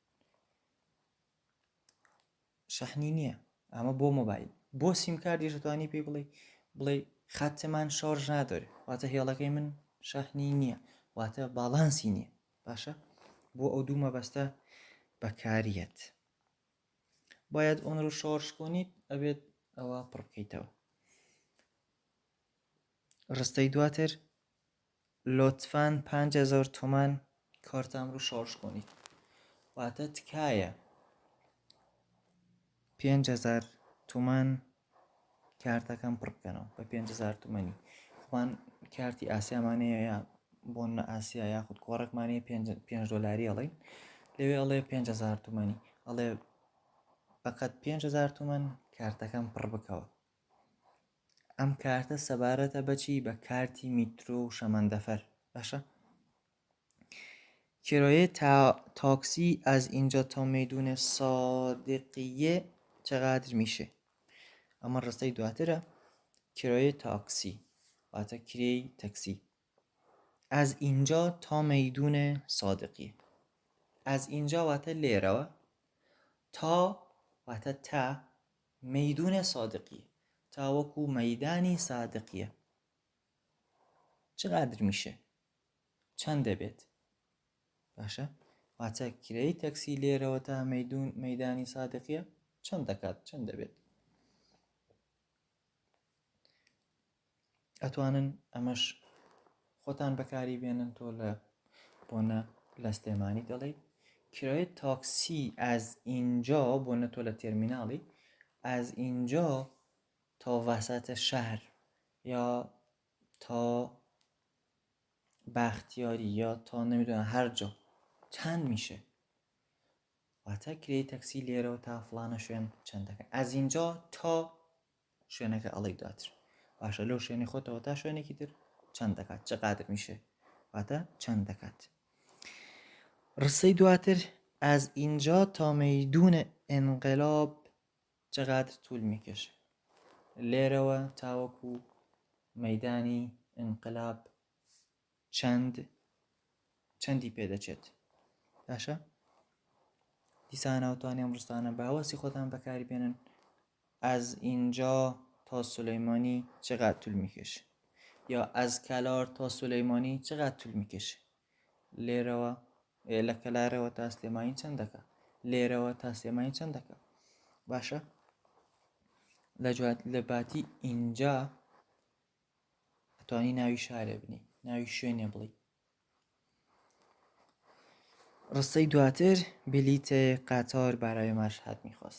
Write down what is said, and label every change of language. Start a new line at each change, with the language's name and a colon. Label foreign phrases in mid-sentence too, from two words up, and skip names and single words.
Central Kurdish: شەحنی نییە ئەمە بۆ مۆبایل بۆ سیمکاردیش دەتوانی پێی بڵێ
Persian: خەتمان شارژ نادۆرێ
Central Kurdish: واتە هێڵەکەی من شەحنی نییە واتە باڵانسی نییە باشە بۆ ئەو دوو مەبەستە بەکاریەت
Persian: باید اون رو شارژ کنید
Central Kurdish: ئەبێت ئەوە پڕ بکەیتەوە ڕستەی دواتر
Persian: لطفاً 5000 تومان کارتم رو شارژ کنید
Central Kurdish: واتە تکایە 5000 تومان کارتەکەم پڕ بکەنەوە بە 5000 تومانی خۆمان کارتی ئاسیامانەیە یا بۆنە ئاسیا یاخود کۆڕێکمانەیە 5 دۆلاری ئەڵێن لەوێ ئەڵێ 5000 تومانی ئەڵێ فقط 5000 تومان کارتەکەم پڕ بکەوە ئەم کارتە سەبارەتە بەچی بە کارتی میترۆ و شەمەندەفەر باشە
Persian: کرایه تاکسی از اینجا تا میدون صادقیه چقدر میشه اما
Central Kurdish: ڕستەی دواترە
Persian: کرایه تاکسی
Central Kurdish: واتە کرێی تەکسی
Persian: از اینجا تا میدون صادقیه از اینجا
Central Kurdish: واتە لێرەوە
Persian: تا واتە تا میدون صادقیه
Central Kurdish: تا وەکو مەیدانی صادقیە
Persian: چقدر میشه
Central Kurdish: چەند دەبێت باشە واتە کرێی تەکسی لێرەوە تا مەیدانی صادقیە چەند دەکات چەند دەبێت ئەتوانن ئەمەش خۆتان بەکاری بێنن تۆ لە بۆنە لە سلێمانی دەڵێ
Persian: کرایه تاکسی از اینجا
Central Kurdish: بۆنە تۆ لە تێرمیناڵی
Persian: از اینجا تا وسط شهر یا تا بختیاری یا تا نمیدونم هر جا چند میشه
Central Kurdish: واتە کرێی تەکسی لێرەوە تا فلانە شوێن چەند دەکەن
Persian: از اینجا تا
Central Kurdish: شوێنەکە ئەڵێ دواتر باشە لەو شوێنی خۆتەوە تا شوێنێکی تر چەند دەکات
Persian: چقدر میشه
Central Kurdish: واتە چەند دەکات ڕستەی دواتر
Persian: از اینجا تا میدون انقلاب چقدر طول میکشه.
Central Kurdish: لێرەوە تاوەکو مەیدانی انقلاب چەندی پێدەچێت. باشە؟ دیسان ناوتوانێ ئەم ڕستانە باوەسی خۆتان بەکاری بێنن.
Persian: از اینجا تا سلیمانی چقدر طول میکشه، یا از کلار تا سلیمانی چقدر طول میکشه.
Central Kurdish: لێرەوە لە کەلارەوە تا سلێمانی چەند دەکا، لێرەوە تا سلێمانی چەند دەکا. باشە؟ لە باتی اینجا ئەتوانی ناوی شارێ بنی، ناوی شوێنێ بڵی. ڕستەی دواتر
Persian: بلیت قطار برای مشهد میخواستم.